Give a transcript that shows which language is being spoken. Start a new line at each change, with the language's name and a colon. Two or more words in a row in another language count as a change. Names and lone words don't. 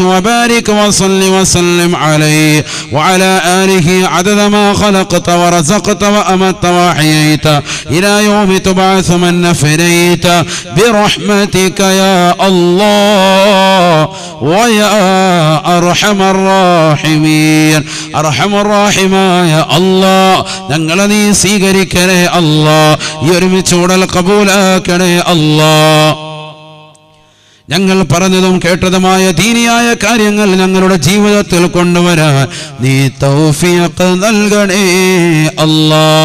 Arabic: وبارك وصل وسلم عليه وعلى آله عدد ما خلقت ورزقت وأمت وحييت إلى يوم تبعث من نفريت برحمتك يا الله ويا أرحم الراحمين. أرحم الراحمين يا الله
Malayalam: ഞങ്ങളെ നീ സ്വീകരിക്കണേ അല്ലാ. ഈ ഒരുമിച്ചൂടൽ കബൂലാക്കണേ അല്ലാ. ഞങ്ങൾ പറഞ്ഞതും കേട്ടതുമായ ദീനിയായ കാര്യങ്ങൾ ഞങ്ങളുടെ ജീവിതത്തിൽ കൊണ്ടുവരാൻ നീ തൗഫീഖ് നൽകണേ അല്ലാ.